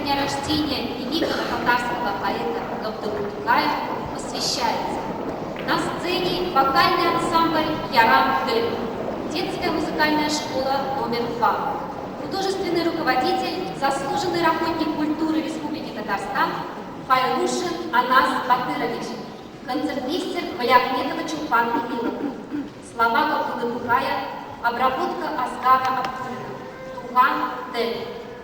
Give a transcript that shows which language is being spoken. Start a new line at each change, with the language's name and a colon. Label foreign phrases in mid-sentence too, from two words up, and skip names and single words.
Russian: рождения великого татарского поэта Габдулла посвящается. На сцене вокальный ансамбль «Ярам-Дель», детская музыкальная школа номер 2, художественный руководитель, заслуженный работник культуры Республики Татарстан Файлушин Анас Батырович, концертмейстер Валиахметова Чулпан Эмилов. Слова Габдуллы Тукая, обработка Асгара Абдуллина, Туган Дель.